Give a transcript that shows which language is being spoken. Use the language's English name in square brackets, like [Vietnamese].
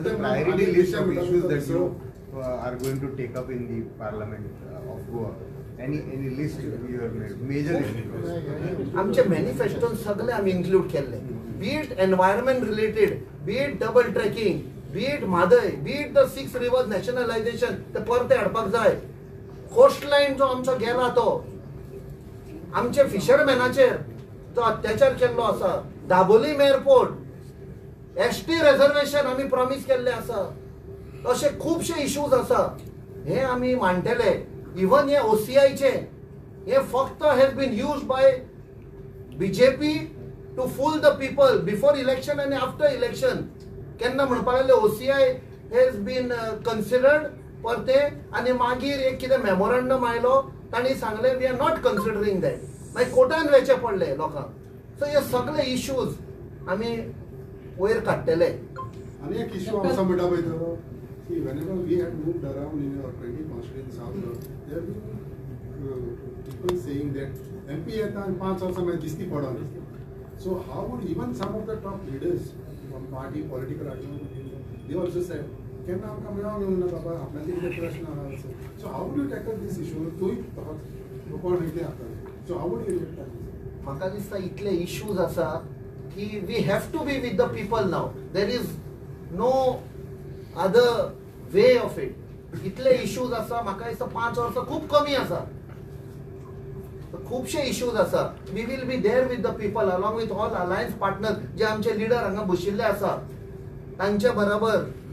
[English] There's a priority list of issues that you are going to take up in the Parliament of Goa. Any list you have made? Major issues. [Konkani] आमचे मॅनिफेस्टोन सगळे आमी इन्क्लूड केल्ले [English] be it environment related be it double tracking be it Mhadei be it the 6 rivers nationalisation [Konkani] ते परते हाडपाक जाय coast lion जो आमचो गेला तो आमचे फिशरमॅनाचेर जो अत्याचार केल्लो आसा दाबोलीम एअरपोर्ट एसटी रिझर्वेशन आमी प्रॉमिस केल्ले आसा अशे खुबशे इश्यूज आसा हे आमी मांडटले इवन हे ओसीआयचे हे फक्त [English] has been used by BJP to fool the people before election आनी after election [Konkani] केन्ना म्हणपाक लागले ओसीआय [English] has been considered [Konkani] परते आनी मागीर एक कितें मेमोरंडम आयलो तांणी सांगले [English] we are not considering that [Konkani] मागीर कोर्टान वयचे पडले लोकांक सो हे सगळे इश्यूज आमी वयर काडटले आनी एक इश्यू आसा म्हणटा पळय तो की [English] whenever we had moved around in our 20 constituency south there have been people saying that [Konkani] MP येता आनी 5 वर्सां मागीर दिसती पडोन [English] so how would even some of the top leaders from party political activity they also said [Konkani] केन्ना आमकां मेळोंक येवना बाबा आपल्याचे कितें प्रश्न आसा [English] so how would you tackle this issue [Konkani] तूंय कोण कितें आसा [English] so how would you tackle this [Konkani] म्हाका दिसता इतले इश्यूज आसा की [English] we have to be with the people now there is no other way of it [Konkani] इतले इश्यूज आसा म्हाका दिसता 5 वर्सां खूब कमी आसा खुबशे इश्यूज आसा [English] we will be there with the people along with all alliance partner [Konkani] जे आमचे लिडर हांगा बशिल्ले आसा तांचे बरोबर